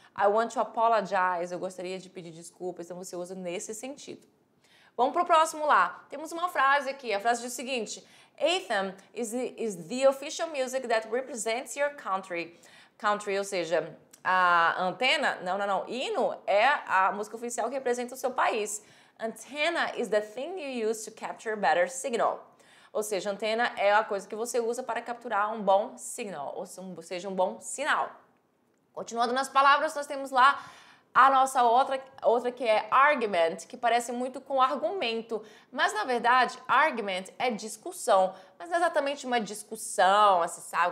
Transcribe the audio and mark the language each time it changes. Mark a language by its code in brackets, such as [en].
[en] I want to apologize, [pt] eu gostaria de pedir desculpas, então você usa nesse sentido. Vamos para o próximo lá. Temos uma frase aqui, a frase diz o seguinte: [en] Anthem is the official music that represents your country. [pt] Country, ou seja, a antena, não. Hino é a música oficial que representa o seu país. [en] Antenna is the thing you use to capture better signal. [pt] Ou seja, antena é a coisa que você usa para capturar um bom signal, ou seja, um bom sinal. Continuando nas palavras, nós temos lá a nossa outra que é argument, que parece muito com argumento. Mas, na verdade, argument é discussão. Mas não é exatamente uma discussão, assim, sabe?